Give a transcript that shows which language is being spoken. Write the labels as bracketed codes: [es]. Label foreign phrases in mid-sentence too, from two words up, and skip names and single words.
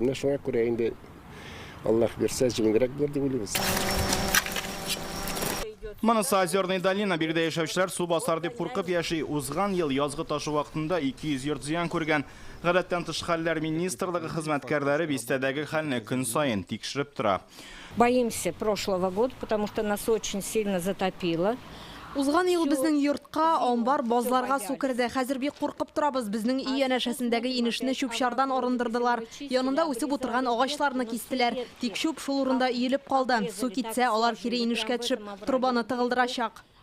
[tt] Менә шуңа күрә инде Аллаһ бирсә җиңелрәк булыр дип уйлыйбыз. Монысы Озерная долина бирдә яшәүчеләр су басар дип куркып яши. Узган ел язгы ташу вакытында 200 йорт зыян күргән. Гадәттән тыш хәлләр министрлыгы хезмәткәрләре бистәдәге хәлне көн саен тикшереп тора. [ru] Боимся прошлого года, потому что нас очень сильно затопило. [tt] Узган ел безнең йортка, амбар, базларга су керде. Хәзер бик куркып торабыз. Безнең үй янәшәсендәге инешне чүп-чардан арындырдылар. Янында үсеп утырган агачларны кистеләр. Тик чүп шул урында иелеп калды. Су китсә, алар кире инешкә төшеп, трубаны тыгылдырачак.